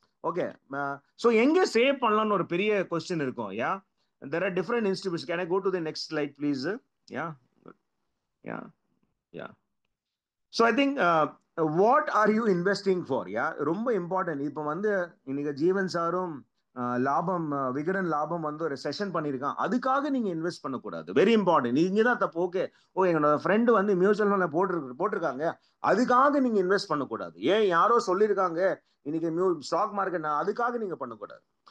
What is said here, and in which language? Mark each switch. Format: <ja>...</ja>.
<en>Okay, so</en> <ta>எங்க save பண்ணலாம்னு ஒரு பெரிய கொஸ்டின் இருக்கும்.</ta> <en>Yeah, there are different institutions. Can I go to the next slide please? Yeah, yeah, yeah. So I think what are you investing for?</en> <ta>Yeah, ரொம்ப important. இப்போ வந்து இன்னைக்கு ஜீவன் சாரும் லாபம், விகடன் லாபம் வந்து ஒரு செஷன் பண்ணியிருக்கான், அதுக்காக நீங்க இன்வெஸ்ட் பண்ணக்கூடாது. Very important. நீங்க தான் தப்பு. ஓகே, என்னோட ஃப்ரெண்டு வந்து மியூச்சுவல் ஃபண்ட்ல போட்டிருக்காங்க, அதுக்காக நீங்க இன்வெஸ்ட் பண்ணக்கூடாது. ஏன் யாரோ சொல்லியிருக்காங்க இன்னைக்கு ஸ்டாக் மார்க்கெட், அதுக்காக நீங்க பண்ணக்கூடாது.</ta>